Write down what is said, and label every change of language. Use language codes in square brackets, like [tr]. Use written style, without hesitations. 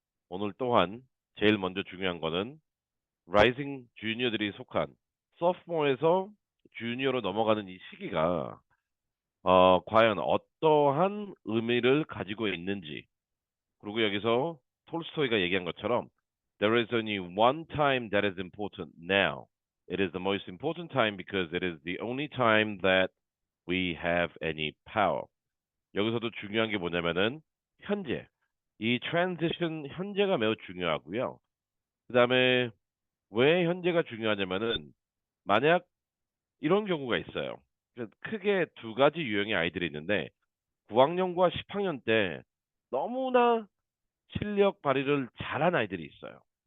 [ko] 오늘 또한 제일 먼저 중요한 거는 라이징 주니어들이 속한 소프트모어에서 주니어로 넘어가는 이 시기가 과연 어떠한 의미를 가지고 있는지 그리고 여기서 톨스토이가 얘기한 것처럼 [en] There is only one time that is important now. It is the most important time because it is the only time that we have any power. [ko] 여기서도 중요한 게 뭐냐면은 현재 이 트랜지션 현재가 매우 중요하고요. 그다음에 왜 현재가 중요하냐면은 만약 이런 경우가 있어요. 크게 두 가지 유형의 아이들이 있는데 9학년과 10학년 때 너무나 실력 발휘를 잘한 아이들이 있어요.